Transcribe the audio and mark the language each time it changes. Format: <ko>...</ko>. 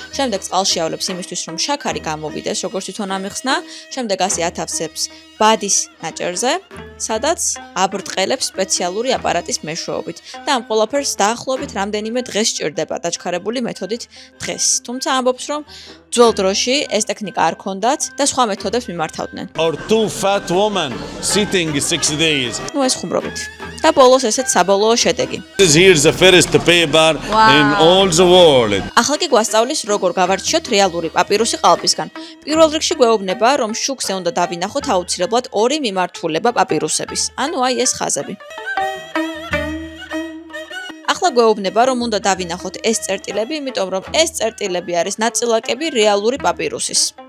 <ka>შემდეგ წყალში ავლებს იმისთვის, რომ შაქარი გამოვიდეს, როგორც თვითონ ამიხსნა, შემდეგ ასე ათავსებს ბადის ნაჭერზე, სადაც აბრტყელებს სპეციალური აპარატის მეშვეობით და ამ ყველაფერს დაახლოებით რამდენიმე დღეს სჭირდება დაჩქარებული მეთოდით დღეს. თუმცა ამბობს, რომ ძველ დროში ეს ტექნიკა არ ჰქონდათ და სხვა მეთოდებს მიმართავდნენ.</ka> <en>Or two fat women sitting 6 days.</en> <ka>ნუ ეს ხუმრობით. და ბოლოს ესეც საბოლოო შედეგი.</ka> <en>This here is the first paper in all the world.</en> <ka>ახლა კი გვასწავლის როგორ გავარჩიოთ რეალური პაპირუსი ყალბისგან. პირველ რიგში გვეუბნება, რომ შუქზე უნდა დავინახოთ აუცილებლად ორი მიმართულება პაპირუსების. ანუ აი ეს ხაზები. ახლა გვეუბნება, რომ უნდა დავინახოთ ეს წერტილები, იმიტომ რომ ეს წერტილები არის ნაწილაკები რეალური პაპირუსის.</ka>